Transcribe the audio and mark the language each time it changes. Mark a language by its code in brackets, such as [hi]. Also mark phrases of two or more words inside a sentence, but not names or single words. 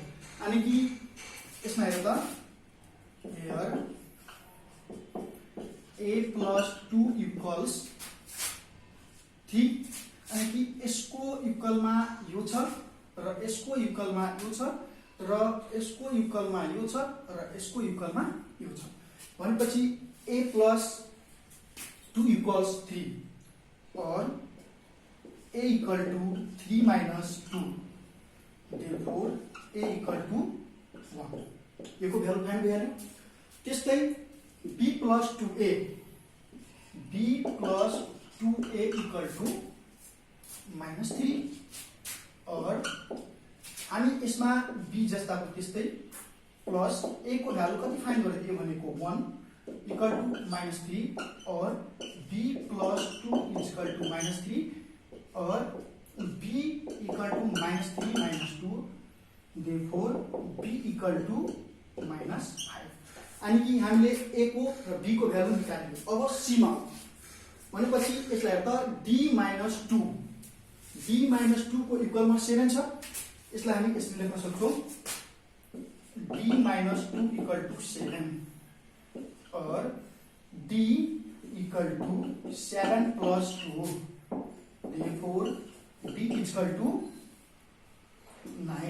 [ne] अनि कि यसमा हेर त हियर a + 2 इक्वल्स 3, अनि कि यसको इक्वलमा यो छ र यसको इक्वलमा यो छ र यसको इक्वलमा यो छ र यसको इक्वलमा यो छ भनेपछि a + 2 इक्वल्स 3 और a = 3 - 2, therefore a = 1। यो को भ्यालु फाइन्ड भइहाल्यो। त्यस्तै b + 2a = -3 और हामी यसमा b जस्ताको त्यस्तै प्लस a को भ्यालु कति फाइन्ड गरेको भनेको 1 = -3 और b + 2 = -3 और b = -3 - 2, therefore b = -5। अनि कि हामीले a को र b को भ्यालु निकाल्यो। अब c मा भनेपछि यसलाई हेर त d - 2 को इक्वलमा 7 छ, यसलाई हामी यसरी लेख्न सक्छौं d - 2 = 7 और d = 7 + 2, therefore d = 9।